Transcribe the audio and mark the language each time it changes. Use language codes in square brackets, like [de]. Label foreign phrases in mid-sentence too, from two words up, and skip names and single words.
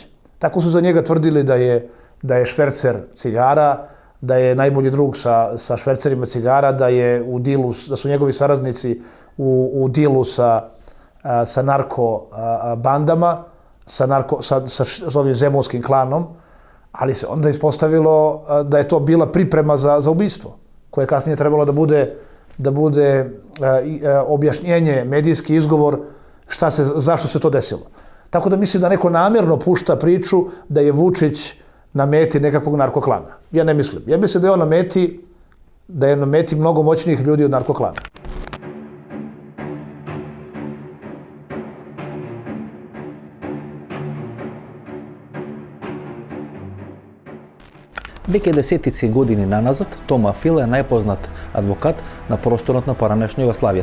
[sr] Tako su za njega tvrdili da je švercer cigara, da je najbolji drug sa švercerima cigara, da su njegovi saradnici u dilu sa narko bandama, sa ovim zemunskim klanom, ali se onda ispostavilo da je to bila priprema za ubistvo, koje je kasnije trebalo da bude objašnjenje, medijski izgovor zašto se to desilo. Tako da mislim da neko namjerno pušta priču da je Vučić na meti nekakvog narkoklana. Ja ne mislim. Ja mislim da je na meti mnogo moćnijih ljudi od narkoklana. [mk] Веќе десетици години наназад, Тома Фила е најпознат адвокат на просторот на поранешна Југославија.